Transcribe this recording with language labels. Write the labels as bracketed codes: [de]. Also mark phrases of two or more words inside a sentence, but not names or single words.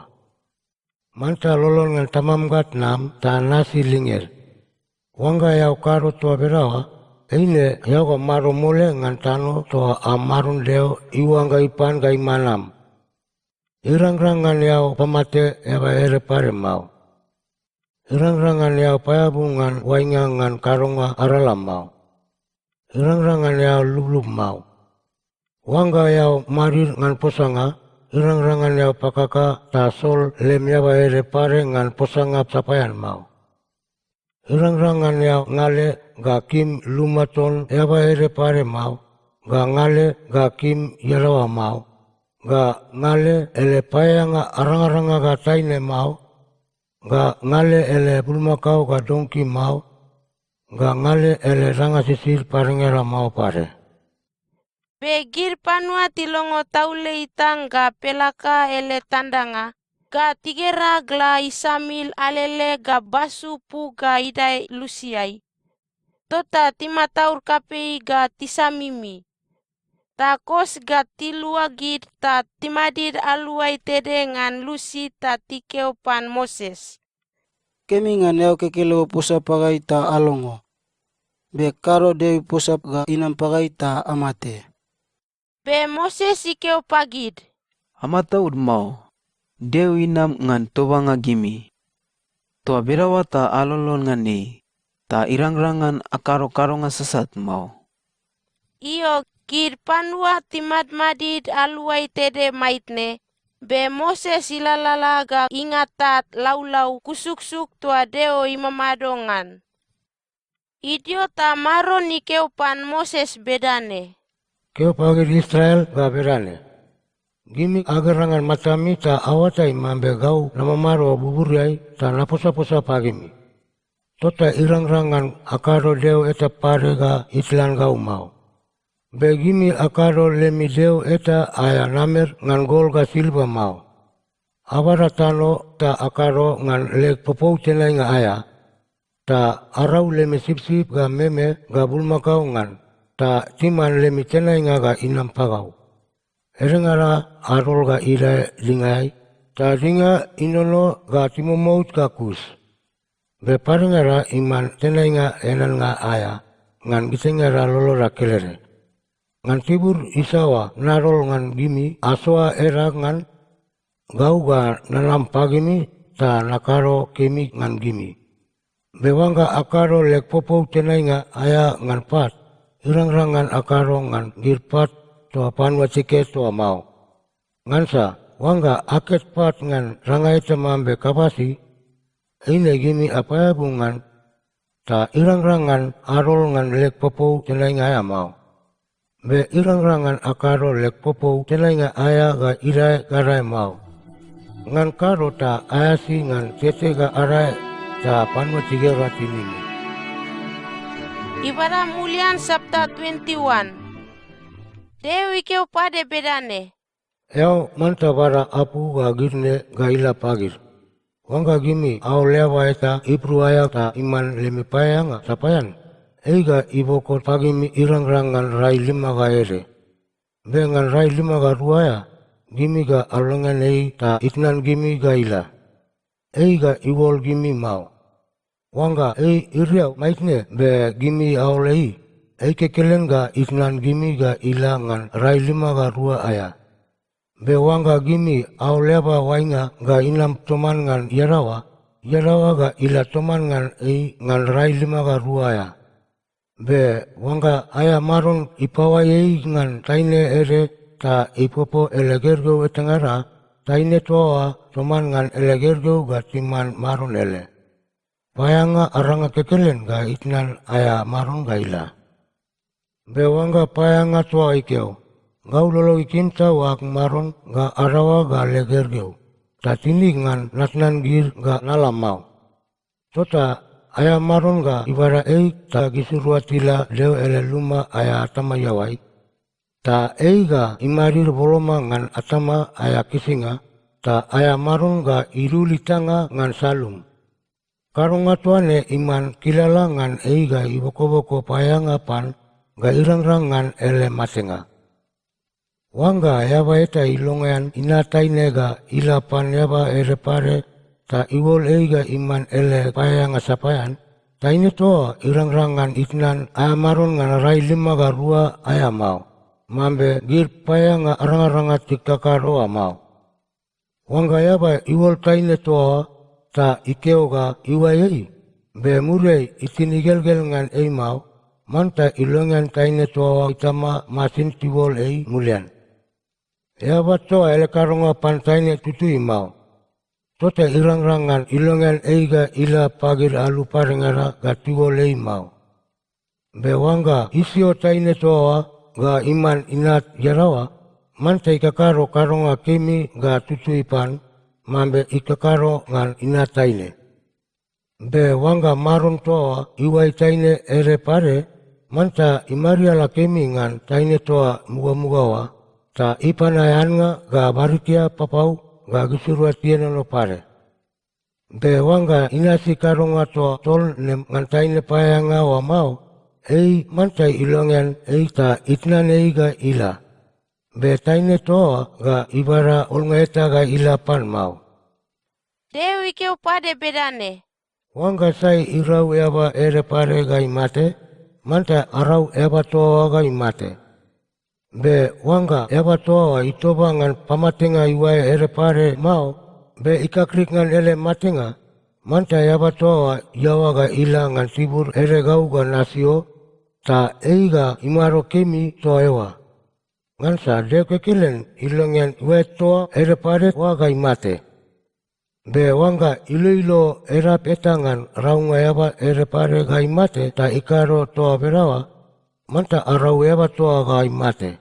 [mna] Manta lolon ngan tamam gat nam ta nasi linger. Wangga yau karo toa berawa, ine yau ga maro mole ngan tano toa amarun deo iwangga ipan ga imanam. Irang-rangan yau pamate yaba ere pare mau. Irang-rangan yau payabungan waingangan karonga aralam mau. Irang-rangan yau lublub mau. Wangga yau marir ngan posanga, irang-rangan yau pakaka ta sol lem yaba ere pare ngan posanga sapayan mau. Irang-rangan yau ngale ga kim lumaton yaba ere pare mau, ga ngale ga kim yarawa mau. Ga ngale ele payanga arang-aranga ga taine mau, ga ngale ele bulmakau ga dongki mau, ga ngale ele ranga sisir parengera mau pare. Begir panua tilongo taule itang ga pelaka ele tandanga, ga tigera gla isamil alele ga basu pu ga idai lusiai. Tota timataur kapei ga tisamimi. Ta kos ga tiluagid ta timadid aluai tede ngan lusi ta tikeupan Moses. Kemi ngan yau kekele pusap pagai ta alongo. Be karo dewi pusap ga inam pagai ta amate. Be Moses ikeu pagid. Amata ud mau. Dewi inam ngan tobanga gimi. Toa berawa ta alolon ngani. Ta irang-rangan akaro-karo nga sesat mau. Iyo gir panua timad madid aluai tede maitne. Be Moses ilalala ga ingatat laulau kusuksuk tua deo imamadongan. Idiota maron ikeupan Moses bedane. Keo pagir Israel ga berane. Gimi agarangan matami ta awatai mambe gau nama maro buburiai ta naposa-posa pagimi. Tota irang-rangan akaro deo eta pare ga itlan gau mau. Begimi akaro lemi deo eta aya namer ngan gol ga silba mau. Abara tano ta akaro ngan lek popou tenai nga aya. Ta arau lemi sip-sip ga meme ga bulmakau ngan. Ta timan lemi tenai nga ga inam pagau. Erengara arol ga ira lingai. Ta ringa inono ga timomout ga kus. Be parengara iman tenai nga enan nga aya. Ngan gisengara lolora kelere. Ngan tibur isawa narol ngan gimi aswa era ngan gau ga nanam pagimi ta nakaro kemi ngan gimi. Bewangga akaro lek popou tenai nga aya ngan pat. Irang-rangan akaro ngan girpat toa panwa cike toa mau. Ngansa wangga aket pat ngan rangai temambe kapasi. Ine gimi apaya bungan ta irang-rangan arol ngan lek popou tenai nga aya mau. Be irang-rangan akaro lek popou tenai nga aya ga irai garai mau. Ngan karo ta ayasi ngan tete ga arai ta panwa tigera tinimi. Ibadah mulian Sabta 21. Dewi keu pade bedane. Yau manta bara apu ga girne ga ila pagir. Wangga gimi au lewa eta ipru aya ta iman lemi payanga sapayan. Eiga iboko pagimi irang-rangan rai 5 ga ere. Bengan rai 5 ga ruaya, gimi ga alongan ei ta itnan gimi ga ila. Eiga iwol gimi mau. Wangga ei iriau maitne be gimi aulei. Ei kekelen ga itnan gimi ga ila ngan rai 5 ga rua aya. Be wangga gimi auleba wainga ga inam toman ngan yarawa. Yarawa ga ila toman ngan ei ngan rai 5 ga rua aya. Be wangga aya maron ipawai ngan taine ere ta ipopo elegergo etengara taine toa toman ngan elegergo ga timan maron ele. Payanga aranga kekelen ga itnan aya maron ga ila. Be wangga payanga toa ikeo. Gau lolo ikinta wak maron ga arawa ga legergo. Ta tini ngan natnan gir ga nalamau. Tota aya maron ga ibara ei ta gisuruatila leo ele luma aya atama yawai. Ta ei ga imarir boloma ngan atama aya kisinga. Ta aya maron ga irulitanga ngan salum. Karonga tuane iman kilala ngan ei ga iboko-boko payanga pan ga irang-rangan ele masenga. Wangga yaba eta ilongan inataine ga ilapan yaba ere pare. Ta iwol eiga iman ele payanga sapayan. Ta ini toa irang-rangan itnan aya maron ngan rai 5 ga rua aya mau. Mambe gir payanga arang-aranga tikakaroa mau. Wanga yaba iwol taine toa ta ikeo ga iwayei. Be murei itinigelgel ngan ei mau. Manta ilongan taine toa itama masin tiwol ei mulian. Yaba toa ele karonga pan taine tutui mau. Tota irang-rangan ilongan eiga ila pagir alu parengara ga tiwol ei mau. Be wanga isio taine toa ga iman inat yarawa. Manta ikakaro karonga kemi ga tutui pan. Mambe ikakaro ngan inat taine. Be wanga maron toa iwai taine ere pare. Manta imariala kemi ngan taine toa muga-mugawa. Ta ipanayanga ga barikia papau ga gisurua tiena no pare. Be wanga inasi karonga toa tol ne ngan taine payanga wa mau. Ei manta ilongan ei ta itnan ei ga ila. Be taine toa ga ibara olnga eta ga ila pan mau. Dewi keu pade bedane. Wanga sai irau eba ere pare ga imate. Manta arau eba toa ga imate. Be wanga eba toa itoba ngan pamatenga iwae ere pare mau. Be ikakrik ngan ele matenga. Manta eba toa yawa ga ila ngan tibur ere gau ga nasio. Ta eiga imaro kemi toa ewa. Ngansa deke kilen ilongan iwae toa ere pare waga imate. Be wanga ilo era petangan raunga eba ere pare ga imate ta ikaro toa berawa. Manta arau eba toa ga imate.